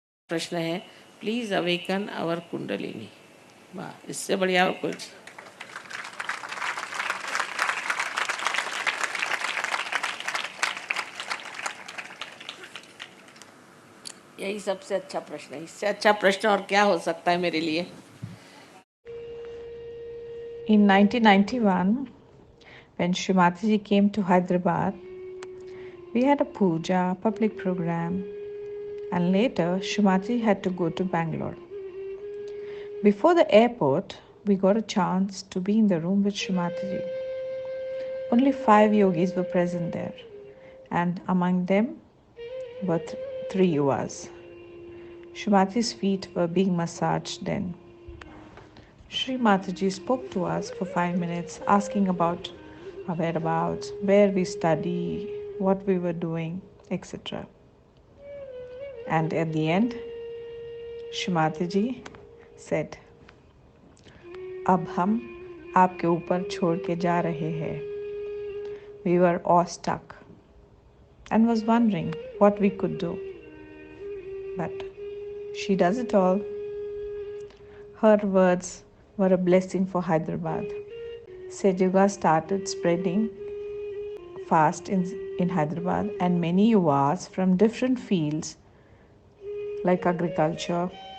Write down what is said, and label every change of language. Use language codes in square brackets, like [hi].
[hi] प्रश्न है, [en] Please awaken our kundalini. [hi] वाह, इससे बढ़िया और कोई. यही सबसे अच्छा प्रश्न है. इससे अच्छा प्रश्न और क्या हो सकता है मेरे लिए. [en] In 1991, when Shrimati came to Hyderabad, we had a puja, public program, and later Shrimati had to go to Bangalore. Before the airport, we got a chance to be in the room with Shrimati. Only 5 yogis were present there, and among them were 3 yuvas. Shrimati's feet were being massaged then. Sri Mataji spoke to us for 5 minutes, asking about our whereabouts, where we study, what we were doing, etc. And at the end, Sri Mataji said, [hi] अब हम आपके ऊपर छोड़ के जा रहे हैं. [en] We were awestruck and was wondering what we could do. But she does it all. Her words were a blessing for Hyderabad. Sage Yoga started spreading fast in Hyderabad, and many yuvas from different fields like agriculture.